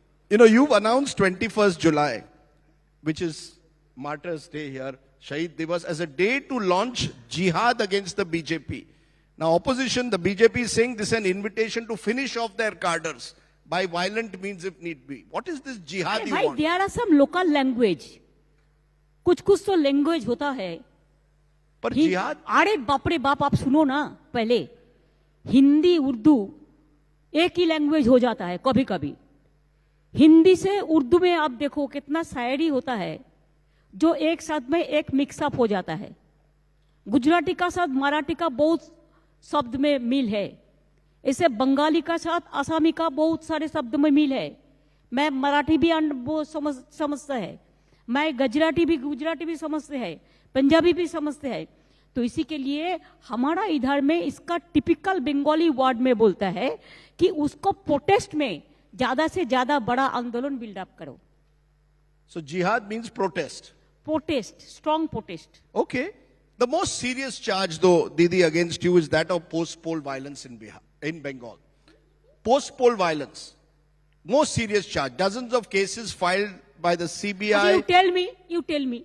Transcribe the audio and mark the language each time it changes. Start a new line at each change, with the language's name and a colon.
English: You know, you've announced 21st July, which is Martyrs' Day here, Shahid Divas, as a day to launch jihad against the BJP. Now, opposition, the BJP is saying this is an invitation to finish off their cadres by violent means if need be. What is this jihad you want? There are some local language.
Hindi: कुछ तो language होता है. पर जिहाद? अरे बाप रे बाप, आप सुनो ना पहले. हिंदी उर्दू एक ही लैंग्वेज हो जाता है कभी कभी. हिंदी से उर्दू में आप देखो कितना शायरी होता है जो एक साथ में एक मिक्सअप हो जाता है. गुजराती का साथ मराठी का बहुत शब्द में मिल है. ऐसे बंगाली का साथ आसामी का बहुत सारे शब्द में मिल है. मैं मराठी भी समझता है, मैं गुजराती भी समझते हैं, पंजाबी भी समझते हैं. तो इसी के लिए हमारा इधर में इसका टिपिकल बंगाली वर्ड में बोलता है कि उसको प्रोटेस्ट में ज्यादा से ज्यादा बड़ा आंदोलन बिल्डअप करो.
English: So jihad means protest. Protest, strong protest. Okay. The most serious charge, though, Didi, against you is that of post-poll violence in Bengal. Post-poll violence, most serious charge. Dozens of cases filed by the CBI. Okay, you tell me.